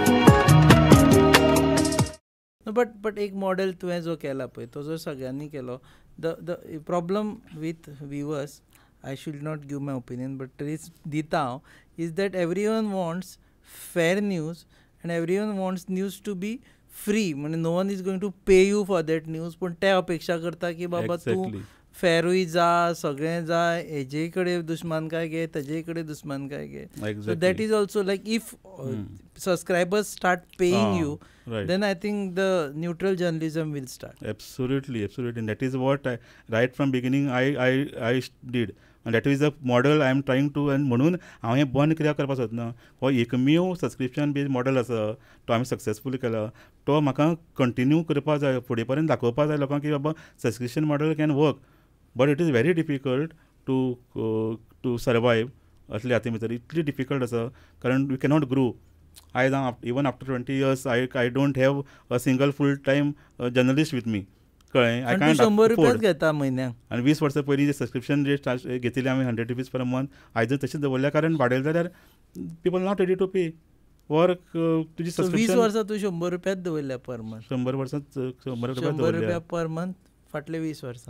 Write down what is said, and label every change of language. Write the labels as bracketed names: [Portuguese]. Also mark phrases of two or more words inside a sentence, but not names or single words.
[Konkani] बट एक मॉडेल तुवें जो केला पळय तो जर सगळ्यांनी केलो, [English] the problem with viewers, I should not give my opinion बट [Konkani] तरीच दिता हांव, [English] is that every one wants fair news and every one wants news to be free. [Konkani] म्हणजे [English] no one is going to pay you for that news, [Konkani] पूण ते अपेक्षा करता की बाबा तूं फेरूय जा, सगळें जा, हेजे कडेन दुस्मानकाय घे, तेजे कडेन दुस्मानकाय घे. [English] so that is also like if subscribers start paying you, then I think the neutral journalism will start. Absolutely. And that is what right from beginning I did. And that is the model I am trying to, and [Konkani] म्हणून हांव हें बंद कित्याक करपाक सोदना. हो एकमेव [English] subscription based model [Konkani] आसा तो आमी सक्सेसफुली केला. तो म्हाका कंटिन्यू करपा जाय, फुडें पर्यंत दाखोवपा जाय लोकांक की बाबा [English] subscription model can work, but it is very difficult to survive. [Konkani] असले हाती भितर इतली डिफिकल्ट आसा, कारण [English] we cannot grow. even after 20 years I don't have a single full time journalist with me. [Konkani] कळ्ळें, [English] I can't [Konkani] 100 रुपया घेता म्हयन्याक. आनी 20 वर्सां पयलीं जे सबस्क्रिप्शन रेट घेतिल्ले आमी 100 [English] rupees per month, [Konkani] आयज तशेंच दवरल्या कारण वाडयलें जाल्यार [English] people not ready to pay. [Konkani] वर तुजी 20 वर्सां तूं 100 रुपयाच दवरल्या [English] per month. [Konkani] 100 वर्सांत 100 रुपया [English] per month [Konkani] फाटले 20 वर्सां.